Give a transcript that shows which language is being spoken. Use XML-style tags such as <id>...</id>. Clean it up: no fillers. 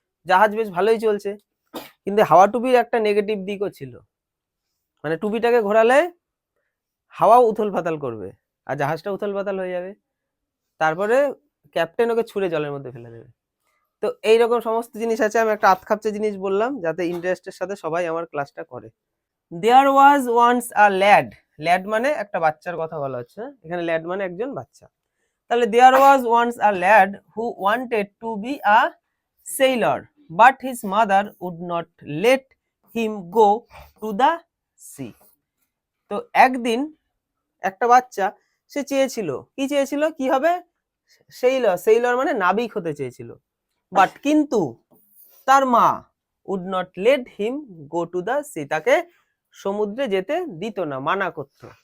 <bn>জাহাজ বেশ ভালোই চলছে, কিন্তু হাওয়া টুপির একটা নেগেটিভ দিকও ছিল, মানে টুপিটাকে ঘোরালে হাওয়াও উথল পাতাল করবে, আর জাহাজটা উথল পাতাল হয়ে যাবে। তারপরে ক্যাপ্টেন ওকে ছুঁড়ে জলের মধ্যে ফেলে দেবে। তো এইরকম সমস্ত জিনিস আছে। আমি একটা আতখাপচে জিনিস বললাম যাতে ইন্টারেস্টের সাথে সবাই আমার ক্লাসটা করে।</bn> <en>there was once a lad,</en> <bn>lad মানে একটা বাচ্চার কথা বলা হচ্ছে, এখানে ল্যাড মানে একজন বাচ্চা।</bn> <en>তাহলে there was once a lad who wanted to be a sailor, but his mother would not let him go to the sea.</en> <bn>তো একদিন একটা বাচ্চা, সে চেয়েছিল, কি চেয়েছিল, কি হবে, সেইলর, সেইলর মানে নাবিক হতে চেয়েছিল। বাট কিন্তু তার মা</bn> <en>would not let him go to the sea,</en> <bn>তাকে সমুদ্রে যেতে দিত না, মানা করত।</bn>